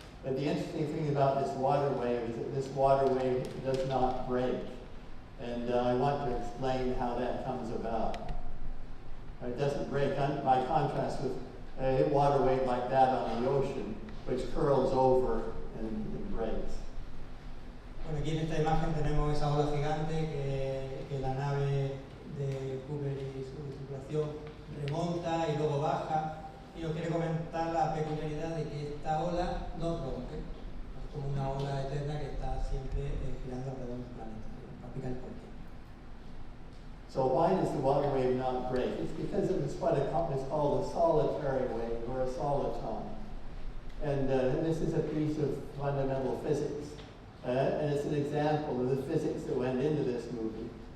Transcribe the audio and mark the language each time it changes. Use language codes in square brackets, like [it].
[en] But the interesting thing about this water wave is that this water wave does not break. And I want to explain how that comes about. It doesn't break, by contrast with a water wave like that on the ocean, which curls over and breaks. [es] Bueno, aquí en esta imagen tenemos esa ola gigante que la nave de Cooper y su tripulación remonta y luego baja. Y os quiero comentar la peculiaridad de que esta ola no rompe. Es como una ola eterna que está siempre girando alrededor del planeta. Para explicar el porqué. [en] So why does the water wave not break? It's because it was what is called a solitary wave, or a soliton. And this is a piece of fundamental physics. And it's an example of the physics that went into this movie.